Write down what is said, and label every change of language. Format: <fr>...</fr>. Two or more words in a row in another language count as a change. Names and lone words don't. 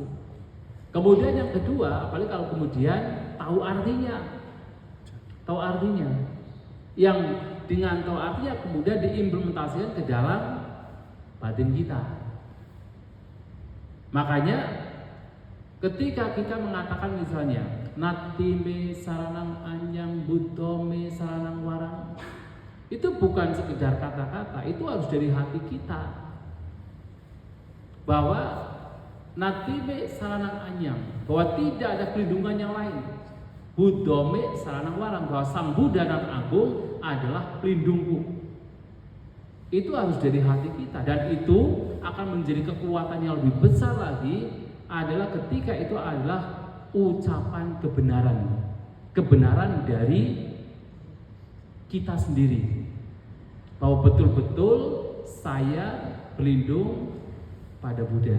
<id>Kemudian yang kedua, apalagi kalau kemudian tahu artinya, yang dengan tahu artinya kemudian diimplementasikan ke dalam batin kita. Makanya ketika kita mengatakan misalnya</id> <pi>nati me saranang anyang buddha me saranang warang,</pi> <id>itu bukan sekedar kata-kata, itu harus dari hati kita.</id> <pi>Bahwa nati me saranang anyang,</pi> <id>bahwa tidak ada perlindungan yang lain.</id> <pi>Buddha me saranang warang,</pi> <id>bahwa Sang Buddha dan Agung adalah pelindungku. Itu harus dari hati kita, dan itu akan menjadi kekuatan yang lebih besar lagi adalah ketika itu adalah ucapan kebenaran dari kita sendiri, bahwa betul-betul saya berlindung pada Buddha.</id>